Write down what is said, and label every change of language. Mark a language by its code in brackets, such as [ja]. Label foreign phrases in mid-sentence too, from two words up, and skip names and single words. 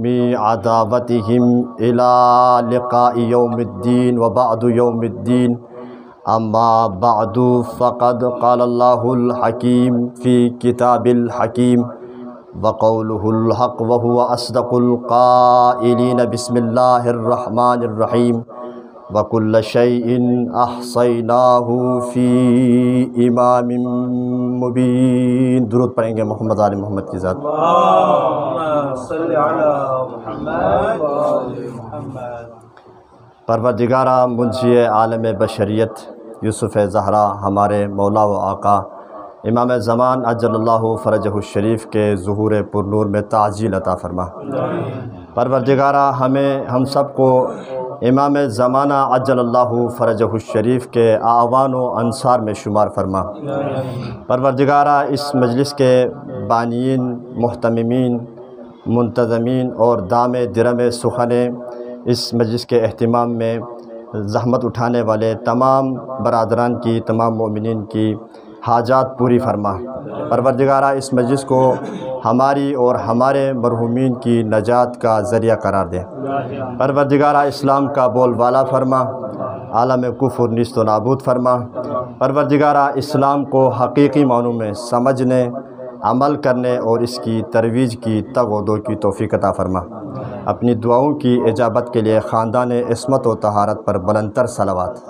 [ar] عداوتهم إلى لقاء يوم الدين وبعد يوم الدين أما بعد فقد قال الله الحكيم في كتاب الحكيم وقوله الحق وهو أصدق القائلين بسم الله الرحمن الرحيم وكل شيء أحصيناه في إمام [ur] مبين درود پڑھیں گے محمد آل محمد کی ذات [ar] اللہم صلی علی محمد وآل محمد [ur] پروردگارہ منجی عالم بشریت یوسف زہرا ہمارے مولا و آقا امام زمان [ar] عجل اللہ فرجہ الشریف [ur] کے ظہور پرنور میں تعجیل عطا فرما پروردگارہ ہم سب کو امام زمانہ [ar] عجل اللہ فرجہ الشریف [ur] کے اعوان و انصار میں شمار فرما پروردگارہ اس مجلس کے بانیین محتممین منتظمین اور دام درم سخن اس مجلس کے اہتمام میں زحمت اٹھانے والے تمام برادران کی تمام مومنین کی حاجات پوری فرما پروردگارہ اس مجلس کو ہماری اور ہمارے مرحومین کی نجات کا ذریعہ قرار دے پروردگارہ اسلام کا بول بالا فرما عالم کفر نیست و نابود فرما پروردگارہ اسلام کو حقیقی معنوں میں سمجھنے عمل کرنے اور اس کی ترویج کی تگ و دو کی توفیق عطا فرما اپنی دعاؤں کی اجابت کے لیے خاندان عصمت و طہارت پر بلندتر صلوات